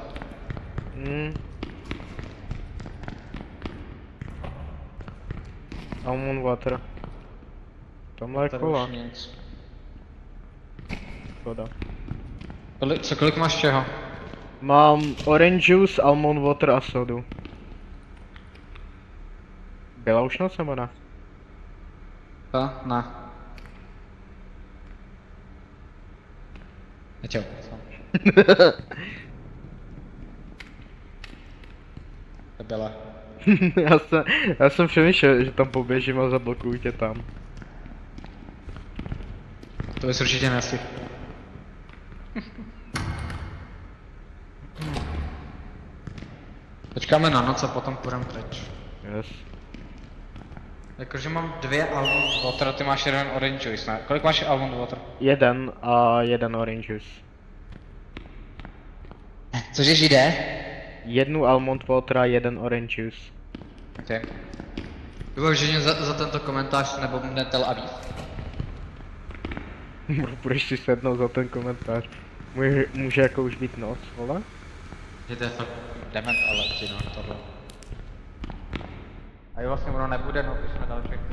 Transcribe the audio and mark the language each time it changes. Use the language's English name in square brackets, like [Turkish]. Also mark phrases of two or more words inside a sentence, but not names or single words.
[English] Almond water. [Czech] Tamhle je Tady kola. už nic. Škoda. Kolik máš čeho? Mám [English] orange juice, almond water [Czech] a sodu. Byla už noc nebo ne? To? Ne. Čau. To byla. já jsem přemýšlel, že tam poběžím a zablokuju tě tam. To bys určitě nestihl. Počkáme na noc a potom půjdeme pryč. Yes. Jakože mám 2 [English] almond water, [Czech] ty máš 1 orange juice, ne? Kolik máš [English] almond water? [Czech] 1 a 1 [English] orange juice. [Czech] Cože jde? 1 [English] almond water [Czech] a 1 [English] orange juice. [Czech] Okay. Vyloženě za tento komentář nebo mne Tel Aviv. Budeš si sednout za ten komentář. Může jako už být noc, vole? Že to je fakt dement, ale no, tohle. A jo, vlastně ono nebude, no, když jsme dali všechny.